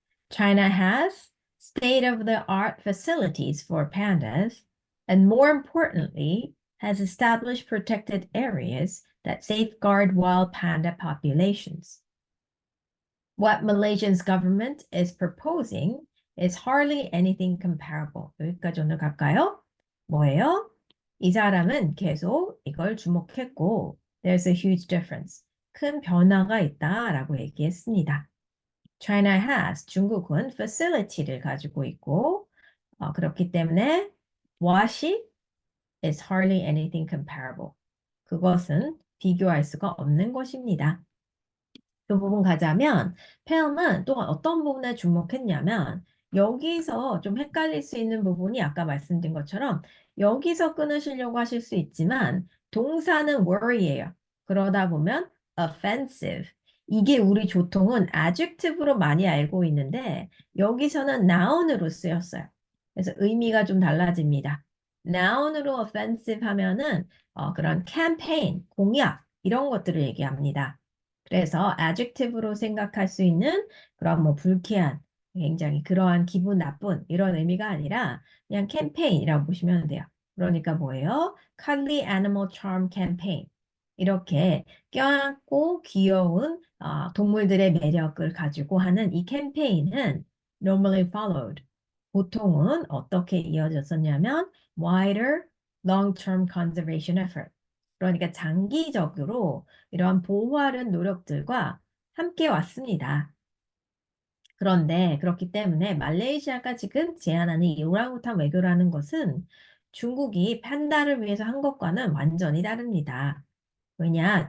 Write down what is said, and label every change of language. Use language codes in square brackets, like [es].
[en] China has state-of-the-art facilities for pandas, and more importantly, has established protected areas that safeguard wild panda populations. What Malaysia's government is proposing is hardly anything comparable. [ko] 여기까지 오늘 갈까요? 뭐예요? 이 사람은 계속 이걸 주목했고, [en] there's a huge difference. [ko] 큰 변화가 있다라고 얘기했습니다. China has, 중국은 facility를 가지고 있고, 그렇기 때문에 what이 [en] is hardly anything comparable. [ko] 그것은 비교할 수가 없는 것입니다. 그 부분 가자면 폐엄은 또 어떤 부분에 주목했냐면 여기서 좀 헷갈릴 수 있는 부분이 아까 말씀드린 것처럼 여기서 끊으시려고 하실 수 있지만 동사는 were예요. 그러다 보면 offensive. 이게 우리 조통은 adjective로 많이 알고 있는데 여기서는 noun으로 쓰였어요. 그래서 의미가 좀 달라집니다. noun으로 offensive 하면은 그런 campaign, 공약 이런 것들을 얘기합니다. 그래서 adjective로 생각할 수 있는 그런 뭐 불쾌한, 굉장히 그러한 기분 나쁜 이런 의미가 아니라 그냥 캠페인이라고 보시면 돼요. 그러니까 뭐예요? [en] Cuddly Animal Charm Campaign. [ko] 이렇게 껴안고 귀여운 동물들의 매력을 가지고 하는 이 캠페인은 [en] normally followed. [ko] 보통은 어떻게 이어졌었냐면 [en] wider long-term conservation effort. [ko] 그러니까 장기적으로 이러한 보호하는 노력들과 함께 왔습니다. 그런데 그렇기 때문에 말레이시아가 지금 제안하는 이 오랑우탄 외교라는 것은 중국이 판다를 위해서 한 것과는 완전히 다릅니다. 왜냐?